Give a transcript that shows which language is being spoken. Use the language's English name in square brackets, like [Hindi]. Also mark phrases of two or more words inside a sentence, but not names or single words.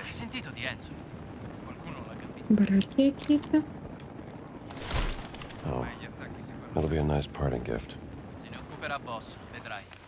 [Italian] Hai sentito di Enzo? Qualcuno l'ha capito. [Ukrainian] Бараки які-то. [English] Oh, it'll be a nice parting gift. [Italian] Se ne occuperà Boss, vedrai.